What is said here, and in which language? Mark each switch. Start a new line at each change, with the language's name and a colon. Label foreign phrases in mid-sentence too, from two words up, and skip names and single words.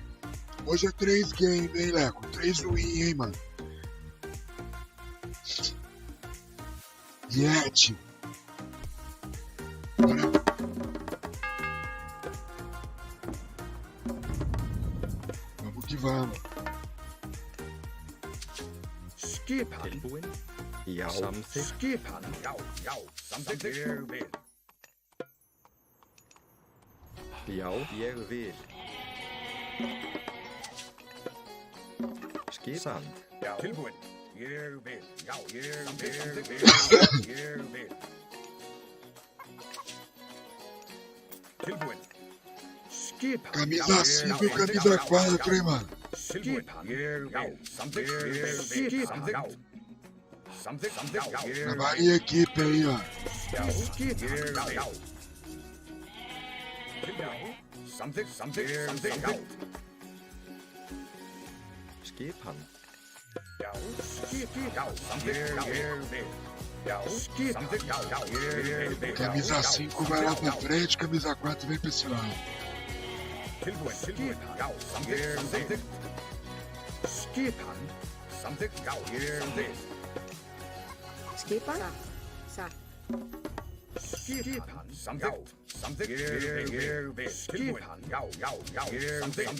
Portuguese: Hoje é 3 games, hein, Leco? 3 win, hein, mano? Yeti. Bora. Vamos que vamos.
Icelandic: Skipan. Tilbúin? Já. Samþykkt? Skipan. Já. Samþykkt. Ég vil. Já, ég vil. Skipan. Já. Tilbúin. Ég vil. Já. Ég vil. Ég vil. Tilbúin. Skipan.
Portuguese: Camisa 5 e camisa 4, hein, mano?
Icelandic: Skipan. Ég vil. Samþykkt. Ég vil. Samþykkt. Samþykkt.
Portuguese: Trabalha em equipe aí, ó.
Icelandic: Já. Skipan. Já. Samþykkt. Samþykkt. Skipan. Já. Skipan. Já. Samþykkt. Ég vil. Já. Skipan. Já. Ég vil.
Portuguese: Camisa 5 vai lá pra frente, camisa 4 vem pra esse lado.
Icelandic: Tilbúin. Já. Samþykkt. Skipan. Samþykkt. Já. Ég vil. Skipan? Satt. Skipan. Samþykkt. Samþykkt. Ég vil. Skipan. Já. Samþykkt.